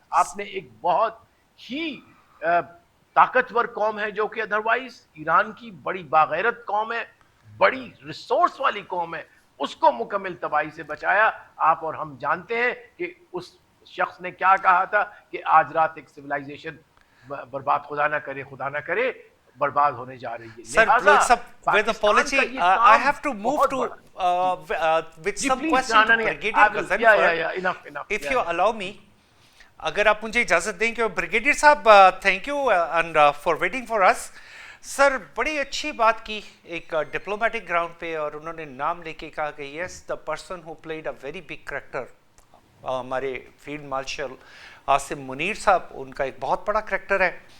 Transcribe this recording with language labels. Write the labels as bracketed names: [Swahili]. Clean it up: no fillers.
[Urdu] آپ نے ایک بہت ہی طاقتور قوم ہے جو کہ ادروائز ایران کی بڑی باغیرت قوم ہے, بڑی ریسورس والی قوم ہے, اس کو مکمل تباہی سے بچایا. آپ اور ہم جانتے ہیں کہ اس شخص نے کیا کہا تھا کہ آج رات ایک سویلائزیشن برباد, خدا نہ کرے برباد ہونے جا رہی ہے. [English] Sir, with apology, I have to move to with some question to Brigadier Ghazanfar. If you allow me, [Urdu] اگر آپ مجھے اجازت دیں کہ [English] Brigadier صاحب, thank you and for waiting for us. [Urdu] سر بڑی اچھی بات کی ایک ڈپلومیٹک گراؤنڈ پہ, اور انہوں نے نام لے کے کہا کہ [English] yes the person who played a very big character, [Urdu] ہمارے فیلڈ مارشل عاصم منیر صاحب, ان کا ایک بہت بڑا کریکٹر ہے.